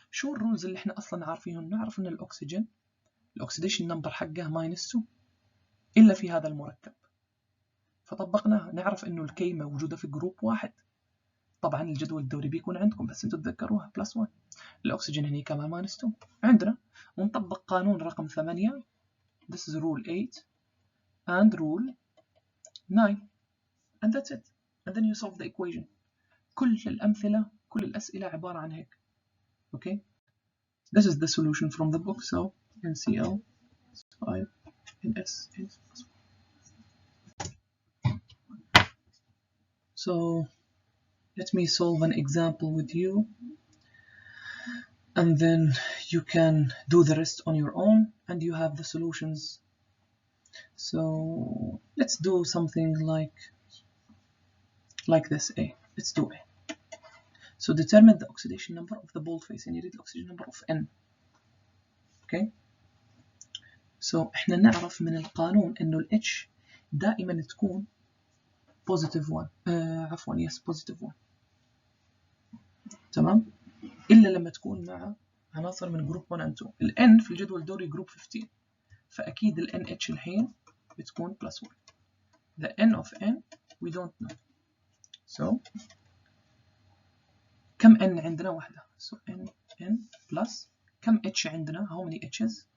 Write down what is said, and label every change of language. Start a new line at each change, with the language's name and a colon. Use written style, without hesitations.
Arabic: شو الرولز اللي احنا أصلا عارفينهم؟ نعرف إن الأكسجين الأكسيديشن نمبر حقه -2 إلا في هذا المركب. فطبقناها. نعرف إنه الكي موجودة في جروب 1. طبعا الجدول الدوري بيكون عندكم بس انتم تتذكروها +1. الأكسجين هني كمان -2 عندنا. ونطبق قانون رقم 8.
English: This is rule 8 and rule 9 and that's it. And then you solve the equation.
Arabic: كل الأمثلة كل الأسئلة عبارة عن هيك.
English: Okay, this is the solution from the book. So NCl 5 NS is +1. So let me solve an example with you and then you can do the rest on your own and you have the solutions. So let's do something like this. Let's do A. So determine the oxidation number of the boldface and you need the oxidation number of N.
Arabic: Okay, so احنا نعرف من القانون انه ال H دائما تكون positive 1 عفوا
English: yes positive 1
Arabic: تمام، إلا لما تكون مع عناصر من جروب 1
English: and 2.
Arabic: ال N في الجدول الدوري جروب 15 فأكيد ال NH الحين بتكون +1.
English: The N of N we don't know.
Arabic: So كم N عندنا؟ واحدة.
English: So N plus
Arabic: كم H عندنا؟
English: How many H's?